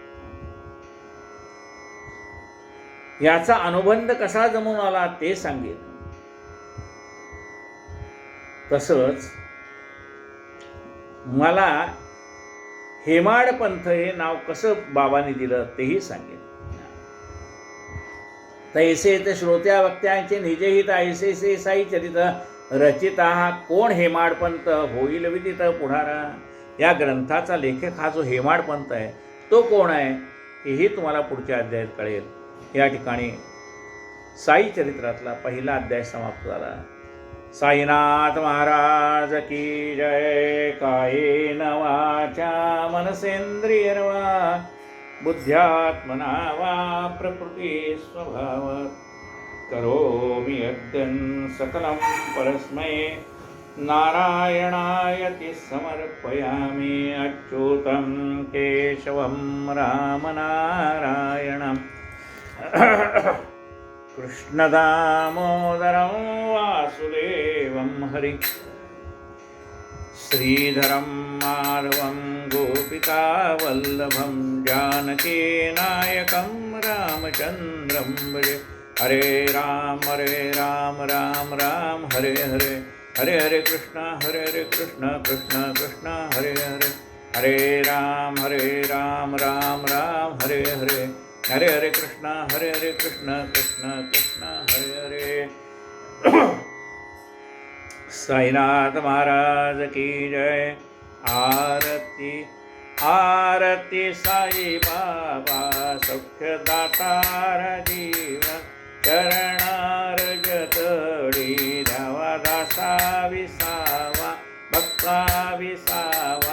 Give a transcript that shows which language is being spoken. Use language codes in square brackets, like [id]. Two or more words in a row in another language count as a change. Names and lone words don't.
[mr] याचा अनुबंध कसा जमून आला ते सांगेन. तसंच मला हेमाडपंथ हे नाव कसं बाबांनी दिलं तेही सांगेन. तैसे ते श्रोत्या वक्त्यांचे निजहित ऐसे से साई चरित रचिता हा कोण हेमाडपंत होईल विदित पुढारा. या ग्रंथाचा लेखक हा जो हेमाडपंत आहे तो कोण आहे हेही तुम्हाला पुढच्या अध्यायात कळेल. या ठिकाणी साई चरित्रातला पहिला अध्याय समाप्त झाला. [hi] साईनाथ महाराज की जय. [sa] कायेन वाचा मनसेंद्रियर्वा बुद्ध्यात्मना वा प्रकृती स्वभाव करोमि यद्यं सकलं परस्मै नारायणायति समर्पयामि. अच्युतं केशवं रामनारायणं कृष्णदामोदरं वासुदेवं हरि श्रीधरं माधवं गोपिकावल्लभं जानकीनायकं रामचन्द्रं भजे. हरे राम राम राम हरे हरे हरे हरे कृष्ण कृष्ण कृष्ण हरे हरे. हरे राम राम राम हरे हरे हरे हरे कृष्ण कृष्ण कृष्ण हरे हरे. [hi] साईनाथ महाराज की जय. [mr] आरती आरती साई बाबा सौख्यदातार जीवन चरणार जतडी धावा दासा विसावा भक्ता विसावा.